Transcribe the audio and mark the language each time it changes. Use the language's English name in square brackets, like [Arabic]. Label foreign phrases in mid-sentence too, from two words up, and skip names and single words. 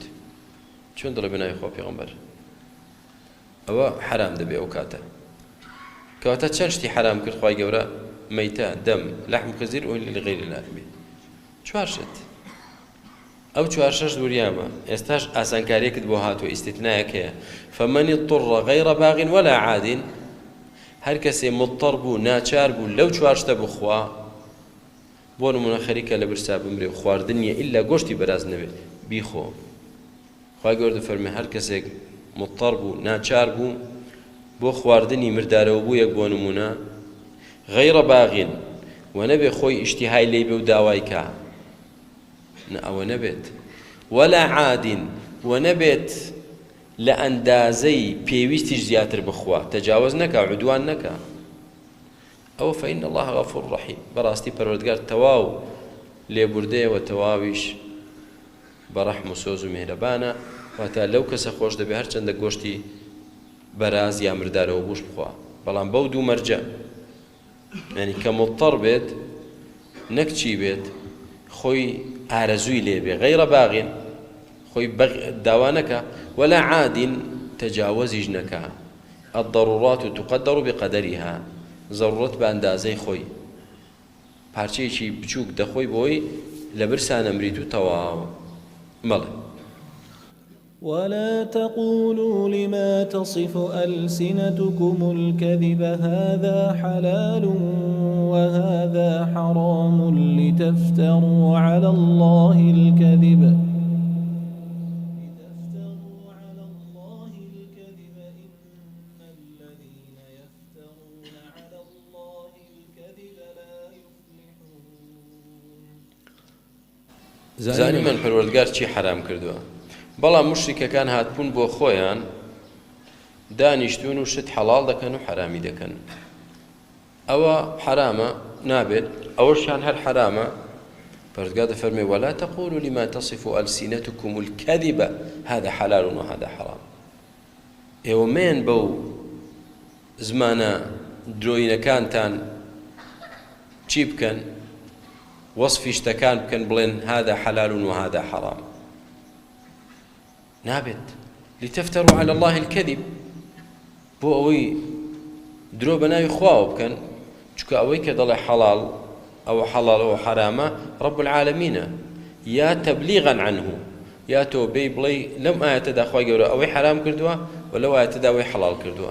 [Central Kurdish] چۆن دەڵێ بە ناوی خوا پێغەمبەر؟ ئەوە حرام دەبێ ئەو کاتە. کەواتە چەند شتی حرام کرد خوای گەورە؟ [Arabic] مەیتە، دەم، لەحم خنزیر و لغەیری الله به. [Central Kurdish] چوار شت. ئەو چوار شەش دووریامە. ئێستاش ئاسانکاریەکت بۆ هاتووە ئیستیتنایەک هەیە. [Arabic] فمن اضطر غەیڕ باغ ولا عاد [Central Kurdish] هەر کەسێ مضطر بوو ناچار بوو لەو چوار شتە بخوا بۆ نمونە خەریکە لە برسا بمرێ و خواردن نییە ئیلا گۆشتی بەراز نەبێت بیخۆ. خوای گەورە دەفەرمێ هەر کەسێک مضطر بوو ناچار بوو بۆ خواردنی مردارەوە بوو یەک بۆ نمونە [Arabic] غەیڕ باغین [Central Kurdish] و نەبێ خۆی ئیشتیهای لێی بێ و داوای کا ئەوە نەبێت. [Arabic] ولا عادین [Central Kurdish] و نەبێت لە ئەندازەی پێویستیش زیاتر بخوا تەجاوز نەکا عودوان نەکا. ئەوە [Arabic] فإن الله غفور رحیم. [Central Kurdish] بەڕاستی پەروەردگار تەواو لێبوردەیەوە تەواویش بەڕەحم و سۆز و میهرەبانە. واتە لەو کەسە خۆش دەبێ هەرچەندە گۆشتی بەراز یا مردارەوە بووش بخوا بەڵام بەو دوو مەرجە یعنی کە مضطر بێت نەک چی بێت خۆی ئارەزووی لێ بێ [Arabic] غەیڕ باغین [Central Kurdish] خۆی داوا نەکا [Arabic] ولا عادین [Central Kurdish] تەجاوزیش نەکا. [Arabic] الضرورات تقدر بقدرها [Central Kurdish] ضرورت بە ئەندازەی خۆی پارچەیەکی بچووک دەخۆی بۆی لە برسا نەمریت و تەواو. مەڵێ [Arabic] ولا تقولوا لما تصف ألسنتكم الكذب هذا حلال وهذا حرام لتفتروا على الله الكذب إن الذين يفترون على الله الكذب لا يفلحون. [Central Kurdish] زانی من پەروەردگار چی حرام کردووە؟ بەڵام مشریکەکان هاتبوون بۆ خۆیان دانیشتون و شت حەڵاڵ دەکەن و حرامی دەکەن. ئەوە حرامە نابێت، ئەوەشیان هەر حرامە. پەروەردگار دەفەرمێ [Arabic] ولا تقولوا لما تصف ألسنتكم الكذب هذا حلال وهذا حرام. [Central Kurdish] ئێوە مێن بەو زمانە درۆینەکانتان چی بکەن؟ وەصفی شتەکان بکەن بڵێن [Arabic] هذا حلال وهذا حرام. [Central Kurdish] نابێت. [Arabic] لتفتروا على الله الكذب، [Central Kurdish] بۆ ئەوەی درۆ بە ناوی خواوە بکەن، چونکە ئەوەی کە دەڵێ حەڵاڵ ئەوە حەڵاڵ ئەوە حرامە رب العالمینە، یا [Arabic] تەبلیغا عنه، [Central Kurdish] یا تۆ بێی بڵێ لەم ئاەتەدا خوای گەورە ئەوەی حرام کردووە و لەو ئاەتەدا ئەوەی حەڵاڵ کردووە.